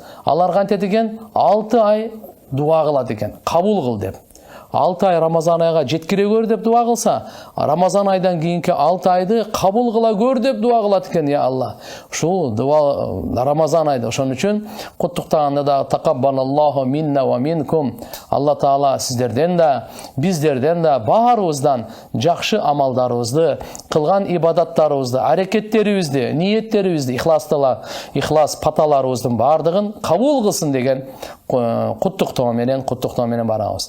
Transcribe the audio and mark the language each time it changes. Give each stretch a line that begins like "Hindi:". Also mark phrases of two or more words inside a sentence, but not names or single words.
Kyrgyz: Алар кантет экен? 6 ай дуа кылат экен. Кабул кыл деп. 6 ай Рамазан айга жеткирегөр деп дуа кылса, Рамазан айдан кийинки 6 айды кабул кыла көр деп дуа кылат экен,
Arabic: يا الله.
Kyrgyz: Ушул дуа Рамазан айды. Ошон үчүн куттуктаганда да
Arabic: تقبل الله منا ومنكم.
Kyrgyz: Алла Таала сиздерден да, биздерден да баарыбыздан жакшы амалдарыбызды, кылган ибадаттарыбызды, аракеттерибизди, ниеттерибизди, ихлас паталарыбыздын бардыгын кабул кылсын деген куттуктоо менен барабыз.